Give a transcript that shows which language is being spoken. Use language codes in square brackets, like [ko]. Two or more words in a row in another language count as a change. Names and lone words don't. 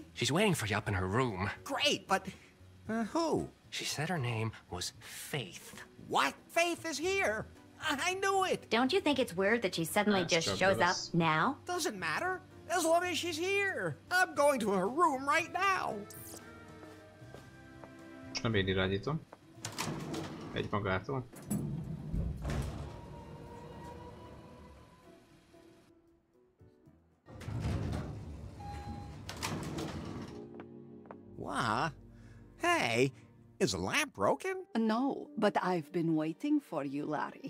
[en] She's waiting for you up in her room. Great, but who? She said her name was Faith. What? Faith is here. I knew it. Don't you think it's weird that she suddenly just shows up now? Doesn't matter. As long as she's here. I'm going to her room right now. [hu] Nem én irányítom. Egy magától. [en] What? Hey, is the lamp broken? No, but I've been waiting for you, Larry.